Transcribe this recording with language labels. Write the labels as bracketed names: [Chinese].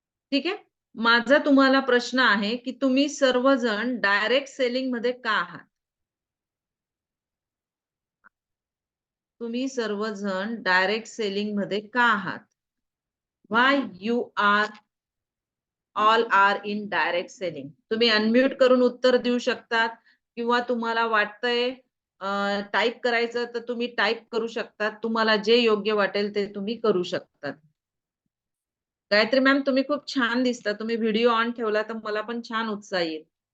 [Marathi] ठीक आहे. माझा तुम्हाला प्रश्न आहे की तुम्ही सर्वजण डायरेक्ट सेलिंग मध्ये का आहात? तुम्ही सर्वजण डायरेक्ट सेलिंग मध्ये का आहात? [English] Why you are all are in direct selling? [Marathi] तुम्ही अनम्यूट करून उत्तर देऊ शकतात किंवा तुम्हाला वाटतंय टाइप करायचं तर तुम्ही टाइप करू शकतात. तुम्हाला जे योग्य वाटेल ते तुम्ही करू शकतात. गायत्री मॅम, तुम्ही खूप छान दिसता. तुम्ही व्हिडिओ ऑन ठेवला तर मला पण छान उत्साह येईल.